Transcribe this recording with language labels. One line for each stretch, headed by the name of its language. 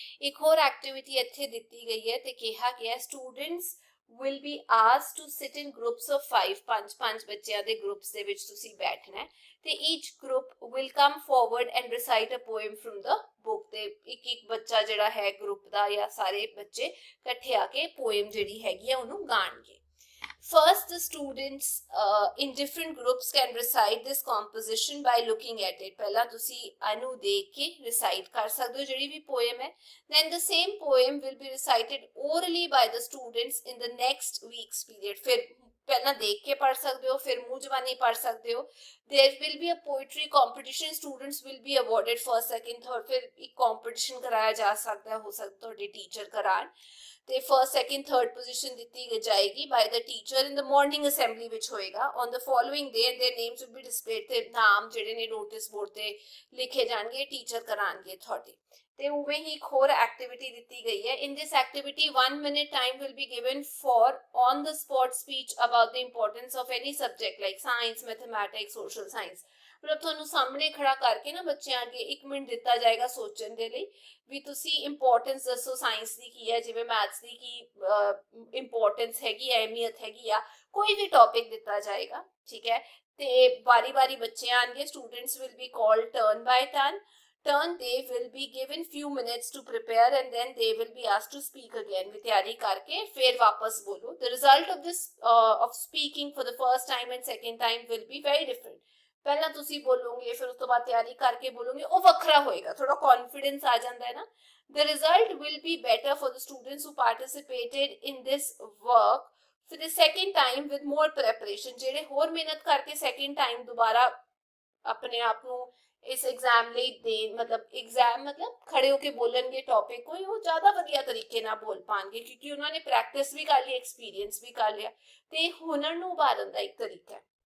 Punjabi: ਇੱਕ ਹੋਰ ਐਕਟੀਵਿਟੀ ਇੱਥੇ ਦਿੱਤੀ ਗਈ ਹੈ ਤੇ ਕਿਹਾ ਗਿਆ
English: students will be asked to sit in groups of 5,
Punjabi: ਪੰਜ ਬੱਚਿਆਂ ਦੇ ਗਰੁੱਪਸ ਦੇ ਵਿੱਚ ਤੁਸੀਂ ਬੈਠਣਾ ਹੈ ਤੇ
English: each group will come forward and recite a poem from the book,
Punjabi: ਤੇ ਇੱਕ ਬੱਚਾ ਜਿਹੜਾ ਹੈ ਗਰੁੱਪ ਦਾ ਜਾਂ ਸਾਰੇ ਬੱਚੇ ਇਕੱਠੇ ਆ ਕੇ ਪੋਇਮ ਜਿਹੜੀ ਹੈਗੀ ਆ ਉਹਨੂੰ ਗਾਣਗੇ।
English: First, the students in different groups can recite this composition by looking at it.
Punjabi: ਪਹਿਲਾਂ ਤੁਸੀਂ ਇਹਨੂੰ ਦੇਖ ਕੇ recite ਕਰ ਸਕਦੇ ਹੋ ਜਿਹੜੀ ਵੀ poem ਹੈ।
English: Then the same poem will be recited orally by the students in the next week's period.
Punjabi: ਫਿਰ ਪਹਿਲਾਂ ਦੇਖ ਕੇ ਪੜ੍ਹ ਸਕਦੇ ਹੋ, ਫਿਰ ਮੂੰਹ ਜ਼ਬਾਨੀ ਪੜ੍ਹ ਸਕਦੇ ਹੋ।
English: There will be a poetry competition. Students will be awarded first, second, third.
Punjabi: ਫਿਰ ਇੱਕ competition ਕਰਾਇਆ ਜਾ ਸਕਦਾ, ਹੋ ਸਕਦਾ ਤੁਹਾਡੇ ਟੀਚਰ ਕਰਾਣ ਤੇ ਫਰਸਟ ਸੈਕਿੰਡ ਥਰਡ ਪੋਜੀਸ਼ਨ ਦਿੱਤੀ ਜਾਏਗੀ
English: by the teacher in the morning assembly
Punjabi: ਵਿੱਚ ਹੋਏਗਾ।
English: on the following day their names will be displayed,
Punjabi: ਤੇ ਨਾਮ ਜਿਹੜੇ ਨੇ ਨੋਟਿਸ ਬੋਰਡ ਤੇ ਲਿਖੇ ਜਾਣਗੇ, ਟੀਚਰ ਕਰਾਣਗੇ ਤੁਹਾਡੇ। ਤੇ ਉਵੇਂ ਹੀ ਇੱਕ ਹੋਰ ਐਕਟੀਵਿਟੀ ਦਿੱਤੀ ਗਈ ਹੈ।
English: In this activity 1 minute time will be given for on the spot speech about the importance of any subject like science, mathematics, social science.
Punjabi: ਮਤਲਬ ਤੁਹਾਨੂੰ ਸਾਹਮਣੇ ਖੜਾ ਕਰਕੇ ਨਾ ਬੱਚਿਆਂ ਅੱਗੇ 1 ਮਿੰਟ ਦਿੱਤਾ ਜਾਏਗਾ ਸੋਚਣ ਦੇ ਲਈ ਵੀ ਤੁਸੀਂ ਇੰਪੋਰਟੈਂਸ ਦੱਸੋ ਸਾਇੰਸ ਦੀ ਕੀ ਹੈ, ਜਿਵੇਂ ਮੈਥਸ ਦੀ ਕੀ ਇੰਪੋਰਟੈਂਸ ਹੈਗੀ ਹੈ, ਅਹਿਮੀਅਤ ਹੈਗੀ ਆ, ਕੋਈ ਵੀ ਟੌਪਿਕ ਦਿੱਤਾ ਜਾਏਗਾ, ਠੀਕ ਹੈ। ਤੇ ਵਾਰੀ ਬੱਚੇ ਆਣਗੇ,
English: students will be called turn by turn, they will be given few minutes to prepare and then they will be asked to speak again,
Punjabi: ਵੀ ਤਿਆਰੀ ਕਰਕੇ ਫਿਰ ਵਾਪਸ ਬੋਲੋ।
English: The result of this of speaking for the first time and second time will be very different.
Punjabi: ਪਹਿਲਾਂ ਤੁਸੀਂ ਬੋਲੋਗੇ ਫਿਰ ਉਸ ਤੋਂ ਬਾਅਦ ਤਿਆਰੀ ਕਰਕੇ ਬੋਲੋਗੇ, ਉਹ ਵੱਖਰਾ ਹੋਏਗਾ, ਥੋੜਾ ਕੌਨਫੀਡੈਂਸ ਆ ਜਾਂਦਾ ਹੈ ਨਾ।
English: The result will be better for the students who participated in this work for the second time with more preparation,
Punjabi: ਜਿਹੜੇ ਹੋਰ ਮਿਹਨਤ ਕਰਕੇ second time ਦੁਬਾਰਾ ਆਪਣੇ ਆਪ ਨੂੰ ਇਸ ਐਗਜ਼ਾਮ ਲਈ ਦੇਣ, ਮਤਲਬ ਖੜੇ ਹੋ ਕੇ ਬੋਲਣਗੇ ਟੌਪਿਕ ਕੋਈ, ਉਹ ਜ਼ਿਆਦਾ ਵਧੀਆ ਤਰੀਕੇ ਨਾਲ ਬੋਲ ਪਾਣਗੇ ਕਿਉਂਕਿ ਉਹਨਾਂ ਨੇ ਪ੍ਰੈਕਟਿਸ ਵੀ ਕਰ ਲਈ, ਐਕਸਪੀਰੀਅੰਸ ਵੀ ਕਰ ਲਿਆ ਤੇ ਹੁਨਰ ਨੂੰ ਉਭਾਰਨ ਦਾ ਇੱਕ ਤਰੀਕਾ ਹੈ।